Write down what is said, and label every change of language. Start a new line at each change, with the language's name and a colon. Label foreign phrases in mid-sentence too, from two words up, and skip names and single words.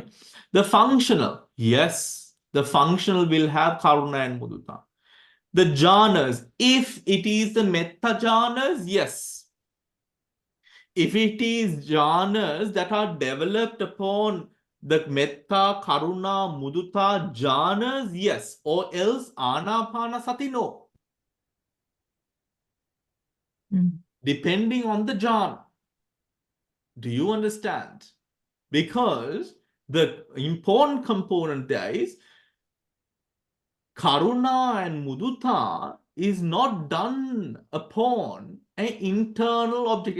English: The functional, yes, the functional will have karuna and mudita. The jhanas, if it is the
Pali: metta jhanas,
English: yes. If it is jhanas that are developed upon the
Pali: metta, karuna, mudita jhanas,
English: yes, or else
Pali: anapana sati,
English: no. Depending on the jhana. Do you understand? Because the important component there is Karuna and Mudita is not done upon an internal object.